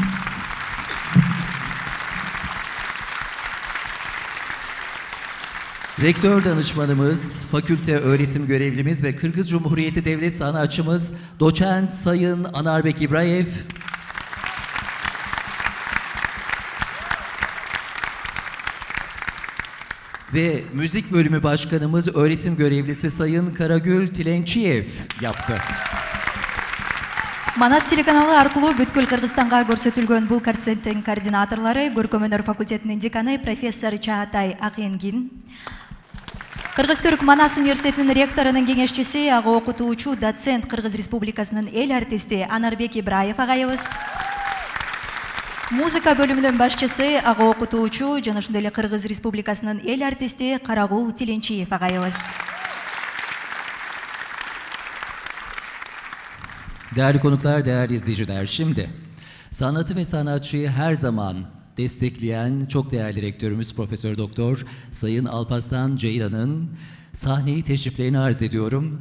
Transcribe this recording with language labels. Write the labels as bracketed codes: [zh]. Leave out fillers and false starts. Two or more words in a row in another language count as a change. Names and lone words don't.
[tr] Rektör danışmanımız, fakülte öğretim görevlimiz ve Kırgız Cumhuriyeti Devlet sanatçımız Doçent Sayın Anarbek İbrayev, ve müzik bölümü başkanımız öğretim görevlisi Sayın Karagül Tilençiyev yaptı. [ky] Манас телеканалы аркылуу бүткүл Кыргызстанга көрсөтүлгөн бул концерттин координаторлору Көркөм өнөр факультетинин деканы профессор Чаатай Акенгин, Кыргыз Түрк Манас университетинин ректорунун кеңешчиси, ага окутуучу доцент Кыргыз Республикасынын эл артисти Анарбек Ибраев агайыбыз, музыка бөлүмүнүн башчысы, ага окутуучу жана ошондой эле Кыргыз Республикасынын эл артисти Карагул Тиленчиев агайыбыз. [tr] Değerli konuklar, değerli izleyiciler, şimdi sanatı ve sanatçıyı her zaman destekleyen çok değerli rektörümüz Profesör Doktor Sayın Alparslan Ceylan'ın sahneyi teşriflerini arz ediyorum.